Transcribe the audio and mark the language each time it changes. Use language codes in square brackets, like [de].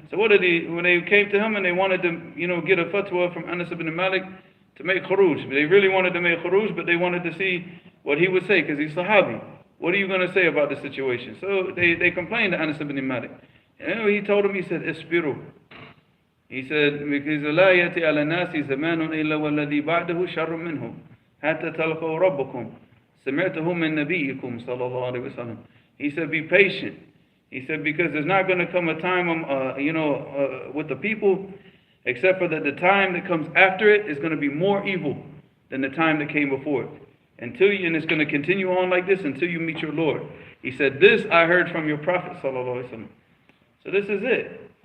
[en] So when they came to him and they wanted to, get a fatwa from Anas ibn Malik to make khuruj. They really wanted to make khuruj, but they wanted to see what he would say, because he's Sahabi. What are you going to say about the situation? So they complained to Anas ibn Malik. And he told him, he said, Isbiru. He said, because [ar] لا يأتي على الناس زمان إلا والذي بعده شر منه حتى تلقوا ربكم سمعته من نبيكم صلى الله عليه وسلم. [en] He said, be patient. He said, because there's not going to come a time, with the people, except for that the time that comes after it is going to be more evil than the time that came before it. And it's going to continue on like this until you meet your Lord. He said, this I heard from your Prophet sallallahu alaihi wasallam. So this is it.